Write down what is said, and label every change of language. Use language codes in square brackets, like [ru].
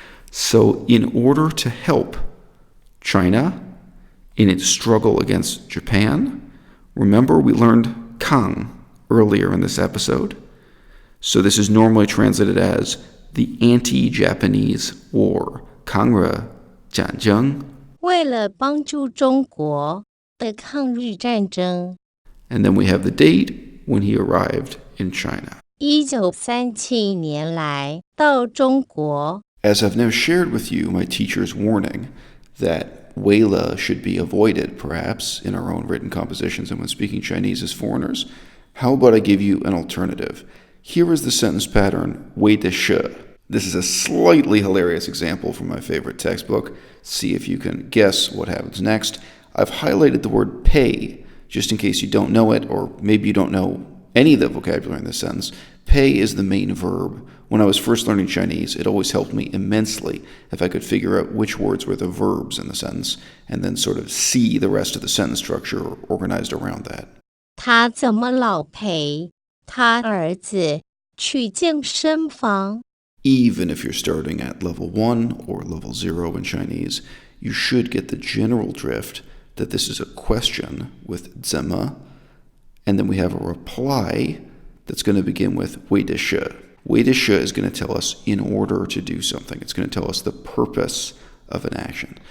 [en] So in order to help China in its struggle against Japan, remember we learned Kang earlier in this episode. So this is normally translated as the anti-Japanese war, 抗日战争。 [zh] 为了帮助中国的抗日战争。 [en] And then we have the date when he arrived in China. [zh] 1937年来到中国。 [en] As I've now shared with you my teacher's warning that 为了 should be avoided, perhaps, in our own written compositions and when speaking Chinese as foreigners, how about I give you an alternative? Here is the sentence pattern 为的是. This is a slightly hilarious example from my favorite textbook. See if you can guess what happens next. I've highlighted the word pay, just in case you don't know it, or maybe you don't know any of the vocabulary in this sentence. Pay is the main verb. When I was first learning Chinese, it always helped me immensely if I could figure out which words were the verbs in the sentence, and then sort of see the rest of the sentence structure organized around that. [zh] 他怎么老陪他儿子去健身房？ [en] Even if you're starting at level 1 or level 0 in Chinese, you should get the general drift that this is a question with 怎么, and then we have a reply that's going to begin with 为的是. 为的是 is going to tell us in order to do something. It's going to tell us the purpose of an action.